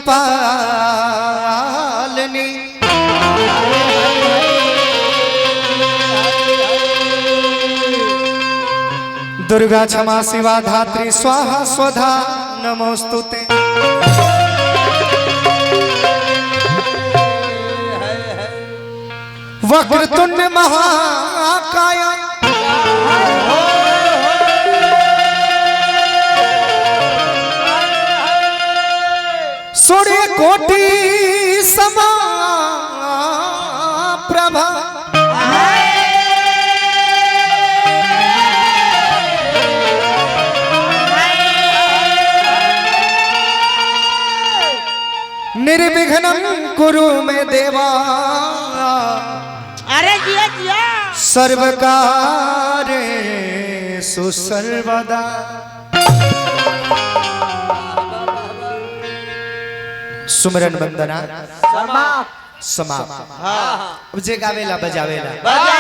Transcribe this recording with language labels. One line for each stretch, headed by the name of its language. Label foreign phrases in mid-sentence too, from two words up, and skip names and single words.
Sanskrit: कपालिनी दुर्गा क्षमा शिवा धात्री स्वाहा स्वधा नमोस्तुते वक्रतुंड महाकाय सूर्य कोटि समा प्रभा निर्विघ्नं कुरु मे देवा।
Bhojpuri: अरे जिया जिया
Sanskrit: सर्वकारेषु सर्वदा सुमरन वंदना समाप्त।
Bhojpuri: अब जे गावेला बजावेला